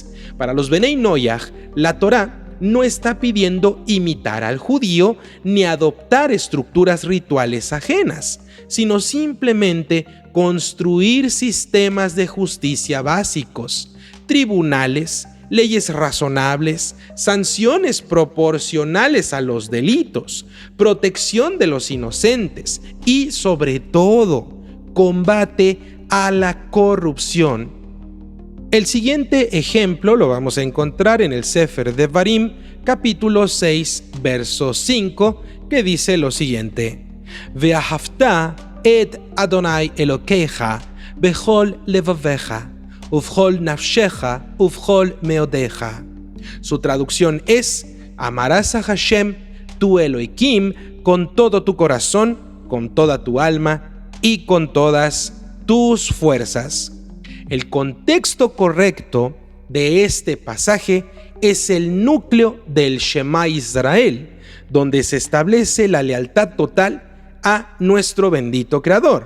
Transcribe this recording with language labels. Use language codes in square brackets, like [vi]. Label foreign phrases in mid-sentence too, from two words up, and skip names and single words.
[es] Para los Benei Noyaj, la Torá no está pidiendo imitar al judío ni adoptar estructuras rituales ajenas, sino simplemente construir sistemas de justicia básicos, tribunales, leyes razonables, sanciones proporcionales a los delitos, protección de los inocentes y, sobre todo, combate a la corrupción. El siguiente ejemplo lo vamos a encontrar en el Sefer Devarim, capítulo 6, verso 5, que dice lo siguiente: [he] ואהבת את אדוני אלוקיך בכל לבבך ובכל נפשך ובכל מאדך. [es] Su traducción es: amarás a Hashem, tu Elohim, con todo tu corazón, con toda tu alma y con todas tus fuerzas. El contexto correcto de este pasaje es el núcleo del Shema Israel, donde se establece la lealtad total a nuestro bendito Creador.